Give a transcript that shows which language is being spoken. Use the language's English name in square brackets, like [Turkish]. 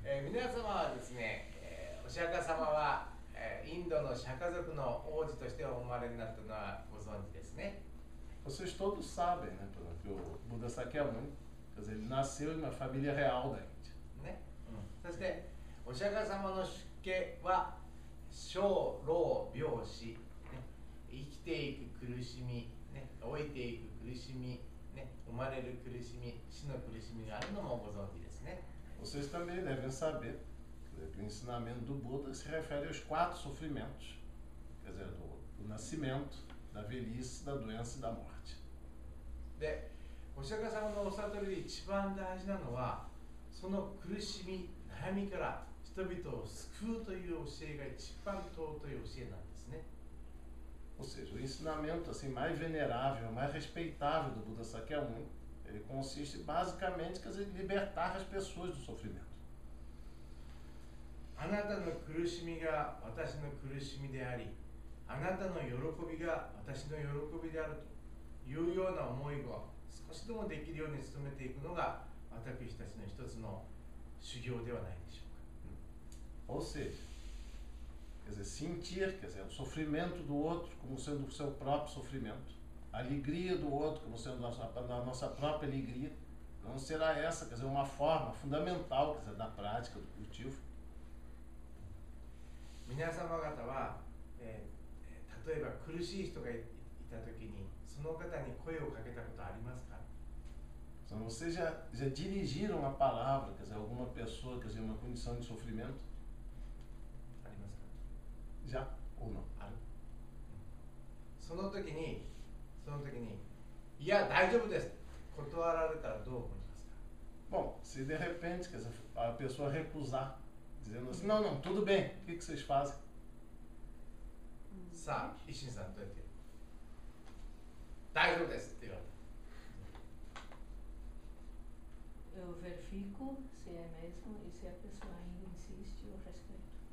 [Japanese] 皆様はですね、お釈迦様はインドの釈迦族の王子としてお生まれになったのはご存知ですね。 [Portuguese] Vocês todos sabem, né, por exemplo, que o Buda Sakyamuni, quer dizer, ele nasceu em uma família real da Índia. [Japanese] ね、そしてお釈迦様の出家は生老病死、ね、生きていく苦しみ、ね、老いていく苦しみ、ね、生まれる苦しみ、死の苦しみがあるのもご存知ですね。 [Portuguese] Vocês também devem saber que o ensinamento do Buda se refere aos 4 sofrimentos, quer dizer, do nascimento, da velhice, da doença e da morte. [Japanese] で、お釈迦様のお悟りで一番大事なのは、その苦しみ、悩みから人々を救うという教えが一番尊い教えなんですね。 [Portuguese] Ou seja, o ensinamento assim, mais venerável, mais respeitável do Buda Sakyamuni, ele consiste basicamente, quer dizer, em libertar as pessoas do sofrimento. [Japanese] あなたの苦しみが私の苦しみであり、あなたの喜びが私の喜びであるというような思いが少しでもできるように努めていくのが私たちの一つの修行ではないでしょうか。 [Portuguese] Ou seja, quer dizer, sentir, quer dizer, o sofrimento do outro como sendo o seu próprio sofrimento, a alegria do outro como sendo a nossa própria alegria, não será essa, quer dizer, uma forma fundamental, quer dizer, da prática, do cultivo. [Japanese] 皆様方は、例えば苦しい人がいたときにその方に声をかけたことありますか？ [Portuguese] Então, vocês já dirigiram a palavra, quer dizer, alguma pessoa, quer dizer, uma condição de sofrimento? [Japanese] ありますか？ [Portuguese] Já ou não? [Japanese] ある。その時にいや大丈夫です断られたらどう思いますか？ [Portuguese] Bom, se de repente, quer dizer, a pessoa recusar, dizendo assim, não, tudo bem, o que vocês fazem? [Japanese] さあ、石井さんどうやって大丈夫ですって言われた。 [Portuguese] Eu verifico se é mesmo e se a pessoa ainda insiste, eu respeito.